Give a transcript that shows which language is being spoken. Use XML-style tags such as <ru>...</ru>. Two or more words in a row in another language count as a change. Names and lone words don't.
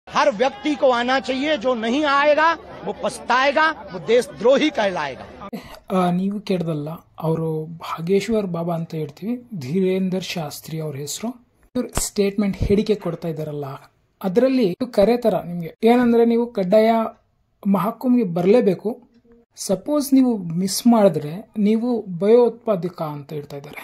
<hi>हर व्यक्ति को आना चाहिए। जो नहीं आएगा वो पछताएगा, वो देशद्रोही कहलाएगा।</hi> <kn>ನೀವು ಕೇಳ್ದಲ್ಲ, ಅವರು ಭಾಗೇಶ್ವರ್ ಬಾಬಾ ಅಂತ ಹೇಳ್ತೀವಿ, ಧೀರೇಂದರ್ ಶಾಸ್ತ್ರಿ ಅವ್ರ ಹೆಸರು. ಇವ್ರು ಸ್ಟೇಟ್ಮೆಂಟ್ ಹೇಳಿಕೆ ಕೊಡ್ತಾ ಇದಾರಲ್ಲ, ಅದರಲ್ಲಿ ಕರೆ ತರ ನಿಮ್ಗೆ ಏನಂದ್ರೆ, ನೀವು ಕಡ್ಡಾಯ ಮಹಕುಂಗೆ ಬರಲೇಬೇಕು. ಸಪೋಸ್ ನೀವು ಮಿಸ್ ಮಾಡಿದ್ರೆ ನೀವು ಭಯೋತ್ಪಾದಕ ಅಂತ ಹೇಳ್ತಾ ಇದ್ದಾರೆ.</kn>